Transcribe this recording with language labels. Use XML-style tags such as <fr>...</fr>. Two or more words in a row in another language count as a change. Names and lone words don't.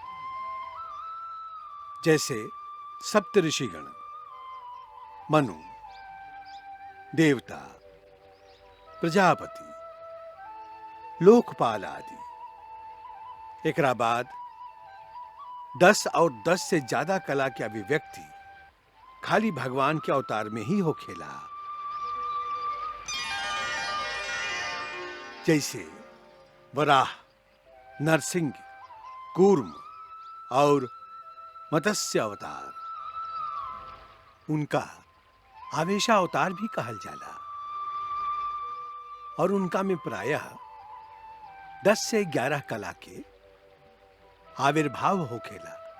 <bho>जैसे सप्त ऋषिगण, मनु, देवता, प्रजापति, लोकपाल आदि। एकरा बाद 10 और 10 से ज्यादा कला की अभिव्यक्ति खाली भगवान के अवतार में ही हो खेला। जैसे वराह, नरसिंह, कूर्म और मत्स्य अवतार। उनका आवेशा अवतार भी कहल जाला और उनका में प्रायः 10 से 11 कला के आविर्भाव हो खेला।</bho>